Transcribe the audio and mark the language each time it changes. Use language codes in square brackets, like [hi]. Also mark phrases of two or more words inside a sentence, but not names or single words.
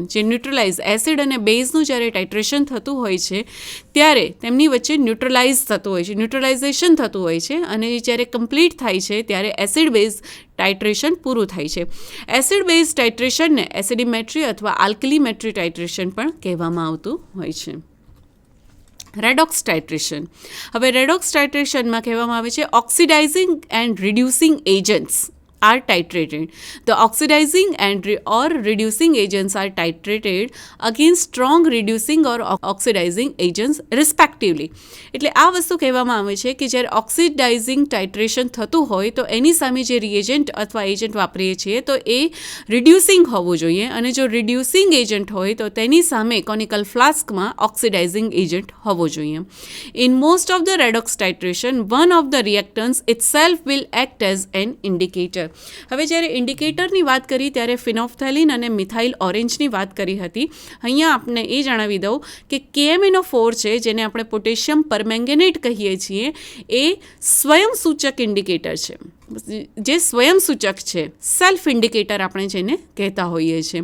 [gu] જે ન્યુટ્રલાઇઝ એસિડ અને બેઝનું જ્યારે ટાઇટ્રેશન થતું હોય છે ત્યારે તેમની વચ્ચે ન્યુટ્રલાઇઝેશન થતું હોય છે અને જ્યારે કમ્પ્લીટ થાય છે ત્યારે [en] acid base titration [gu] પૂરું થાય છે. [en] acid base titrationને [gu] એસિડિમેટ્રી અથવા [en] alkalimetry titration [gu] પણ કહેવામાં આવતું હોય છે. [en] redox titration. હવે redox titrationમાં [gu] કહેવામાં આવે છે [en] oxidizing and reducing agents are titrated. The oxidizing or reducing agents are titrated against strong reducing or oxidizing agents respectively. [gu] એટલે આ વસ્તુ કહેવામાં આવે છે કે જ્યારે [en] oxidizing titration [gu] થતું હોય તો એની સામે જે રિએજન્ટ અથવા એજન્ટ વાપરીએ છીએ તો એ રિડ્યુસિંગ હોવું જોઈએ, અને જો [en] reducing agent [gu] હોય તો તેની સામે [en] conical flaskમાં oxidizing agent [gu] હોવો જોઈએ. [en] In most of the redox titration, one of the reactants itself will act as an indicator. [gu] હવે જ્યારે ઇન્ડિકેટરની વાત કરી ત્યારે ફિનોફથેલિન અને [en] methyl orangeની [gu] વાત કરી હતી. અહીંયા આપણે એ જણાવી દઉં કે KMnO4 છે, જેને આપણે [en] potassium permanganate [gu] કહીએ છીએ, એ સ્વયંસૂચક ઇન્ડિકેટર છે. જે સ્વયંસૂચક છે, [en] self indicator [gu] આપણે જેને કહેતા હોઈએ છીએ.